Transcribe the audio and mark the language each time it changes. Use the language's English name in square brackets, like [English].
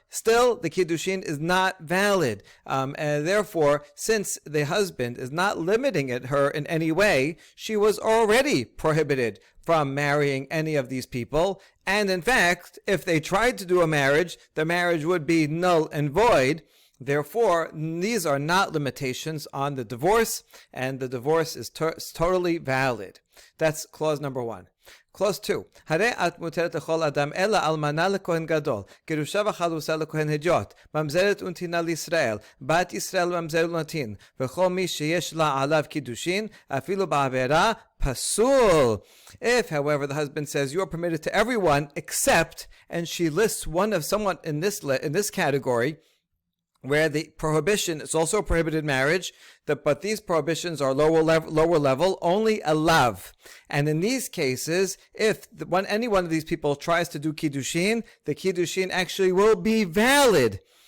[English] Still, the kiddushin is not valid. And therefore, since the husband is not limiting her in any way, she was already prohibited from marrying any of these people. And in fact, if they tried to do a marriage, the marriage would be null and void. Therefore, these are not limitations on the divorce, and the divorce is totally valid. That's clause number 1. Clause 2. [Hebrew] הרי את מותרת לכל אדם אלא אלמנה לכהן גדול, גרושה וחלוצה לכהן הדיוט, ממזרת ונתינה לישראל, בת ישראל ממזר ונתין, וכל מי שיש לה עליו קידושין, אפילו בעבירה pasul. [English] If, however, the husband says you are permitted to everyone except, and she lists someone in this category, where the prohibition is also prohibited marriage, but these prohibitions are lower level, only a lav. And in these cases, if any one of these people tries to do kiddushin, the kiddushin actually will be valid.